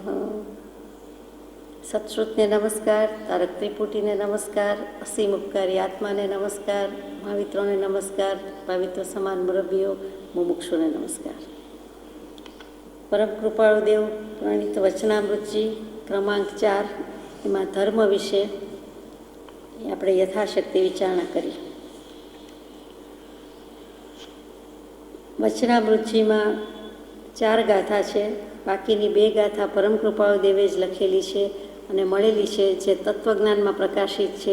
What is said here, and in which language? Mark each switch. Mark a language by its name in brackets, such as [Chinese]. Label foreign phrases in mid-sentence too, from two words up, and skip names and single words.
[Gujarati] સત્શ્રુતને નમસ્કાર, તારક ત્રિપુટીને નમસ્કાર, અસીમ ઉપકારી આત્માને નમસ્કાર, ભાવિત્રોને નમસ્કાર, ભાવિત્વ સમાન મુરબ્બીઓ મુમુક્ષુને નમસ્કાર। પરમ કૃપાળુ દેવ પ્રણીત વચનામૃતજી ક્રમાંક 4 એમાં ધર્મ વિશે આપણે યથાશક્તિ વિચારણા કરી। વચનામૃતજીમાં 4 ગાથા છે, બાકીની 2 ગાથા પરમ કૃપાળુ દેવે જ લખેલી છે અને મળેલી છે, જે તત્વજ્ઞાનમાં પ્રકાશિત છે।